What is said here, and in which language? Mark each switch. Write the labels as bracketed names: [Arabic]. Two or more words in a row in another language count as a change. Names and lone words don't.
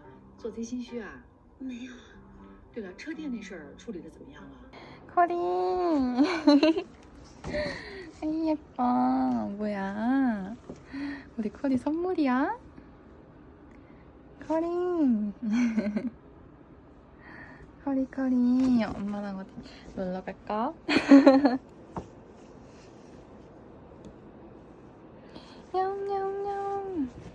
[Chinese] 做贼心虚啊？没有。对了，车店那事儿处理的怎么样了？ [Korean] 커리. 아이 예뻐. 뭐야? 우리 커리 선물이야? 커리. 커리. 엄마랑 어디 놀러 갈까? 냠냠냠.